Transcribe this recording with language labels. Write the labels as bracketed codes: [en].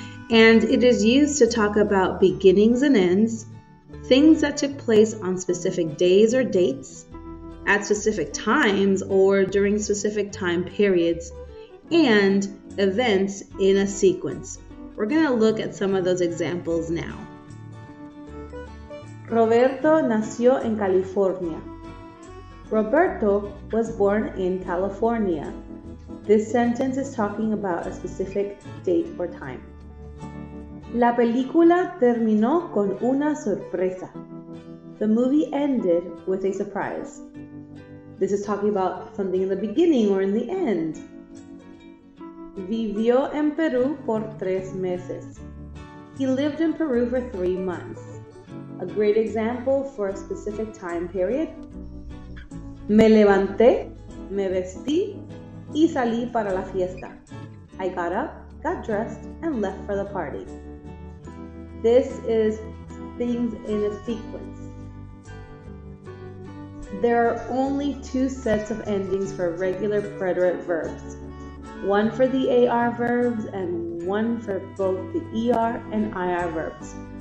[en] And it is used to talk about beginnings and ends, things that took place on specific days or dates, at specific times or during specific time periods, and events in a sequence. We're going to look at some of those examples now. [es] Roberto nació en California. [en] Roberto was born in California. This sentence is talking about a specific date or time. [es] La película terminó con una sorpresa. [en] The movie ended with a surprise. This is talking about something in the beginning or in the end. [es] Vivió en Perú por 3 meses. [en] He lived in Peru for 3 months. A great example for a specific time period. [es] Me levanté, me vestí, y salí para la fiesta. [en] I got up, got dressed, and left for the party. This is things in a sequence. There are only 2 sets of endings for regular preterite verbs. One for the AR verbs and one for both the ER and IR verbs.